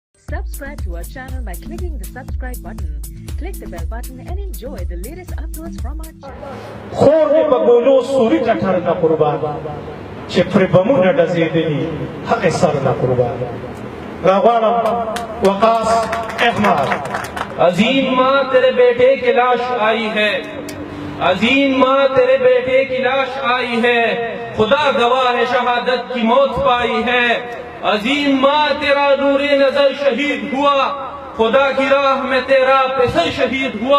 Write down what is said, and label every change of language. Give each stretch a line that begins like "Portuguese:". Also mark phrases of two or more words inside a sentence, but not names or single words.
English: Subscribe to our channel by clicking the subscribe button. Click the bell button and enjoy the latest uploads from our channel.
Pashto: خور دې په ګولو سوري ټټر نه قربان چې پرې بمونه ډزېدلي هغې سر نه قربان راغواړم وقاص احمد.
Urdu: عظیم ماں تیرے بیٹے کی لاش آئی ہے، عظیم ماں تیرے بیٹے کی لاش آئی ہے، خدا گواہ ہے شہادت کی موت پائی ہے. عظیم ماں تیرا نور نظر شہید ہوا، خدا کی راہ میں تیرا پسر شہید ہوا.